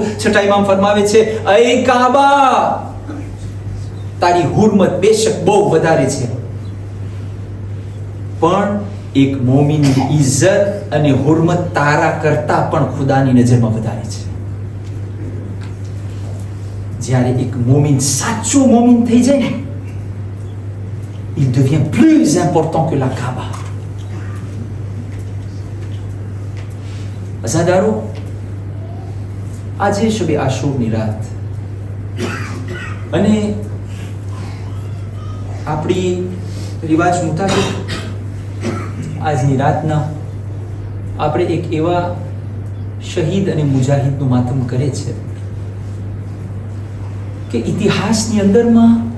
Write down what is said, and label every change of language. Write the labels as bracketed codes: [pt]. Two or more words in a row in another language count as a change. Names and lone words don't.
[gu] 6ઠા ઇમામ ફરમાવે છે, એ કાબા, તારી હુરમત બેશક બહુ વધારે છે, પણ એક મોમિનની ઇજ્જત અને હુરમત તારા કરતા પણ ખુદાની નજરમાં વધારે છે. જ્યારે એક મોમિન સાચો મોમિન થઈ જાય ને, [fr] il devient plus important que la Kaaba. [gu] અઝાદારો, આજે શબે આશુરની રાત, અને આપણી રિવાજ મુતાબિક આજની રાતના આપણે એક એવા શહીદ અને મુજાહિદનું માતમ કરે છે કે ઇતિહાસની અંદરમાં